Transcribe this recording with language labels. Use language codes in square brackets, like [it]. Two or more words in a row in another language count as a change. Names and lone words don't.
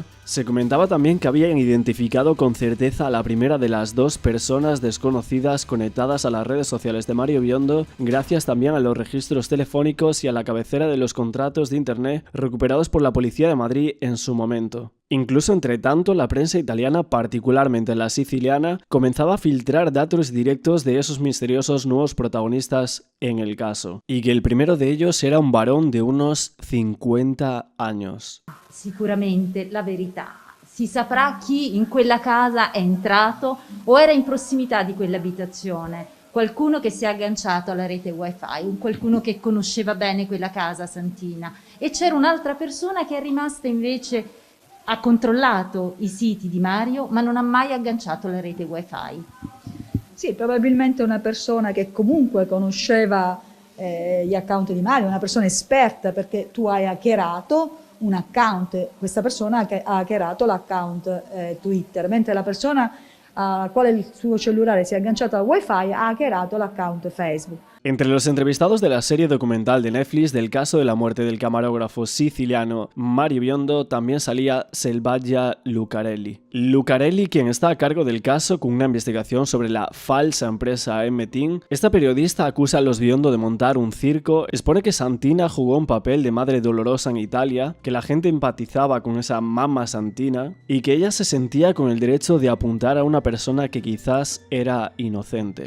[es] Se comentaba también que habían identificado con certeza a la primera de las 2 personas desconocidas conectadas a las redes sociales de Mario Biondo, gracias también a los registros telefónicos y a la cabecera de los contratos de internet recuperados por la policía de Madrid en su momento. Incluso entre tanto, la prensa italiana, particularmente la siciliana, comenzaba a filtrar datos directos de esos misteriosos nuevos protagonistas en el caso, y que el primero de ellos era un varón de unos 50 años. [it] Sicuramente la verità. Si saprà chi in quella casa è entrato o era in prossimità di quell'abitazione. Qualcuno che si è agganciato alla rete wifi, qualcuno che conosceva bene quella casa Santina. E c'era un'altra persona che è rimasta invece, ha controllato i siti di Mario, ma non ha mai agganciato la rete wifi. Sì, probabilmente una persona che comunque conosceva gli account di Mario, una persona esperta, perché tu hai hackerato un account, questa persona ha hackerato l'account Twitter, mentre la persona al quale il suo cellulare si è agganciato al wifi ha hackerato l'account Facebook. [es] Entre los entrevistados de la serie documental de Netflix del caso de la muerte del camarógrafo siciliano Mario Biondo también salía Selvaggia Lucarelli. Lucarelli, quien está a cargo del caso con una investigación sobre la falsa empresa M-Team. Esta periodista acusa a los Biondo de montar un circo, expone que Santina jugó un papel de madre dolorosa en Italia, que la gente empatizaba con esa mamma Santina y que ella se sentía con el derecho de apuntar a una persona que quizás era inocente.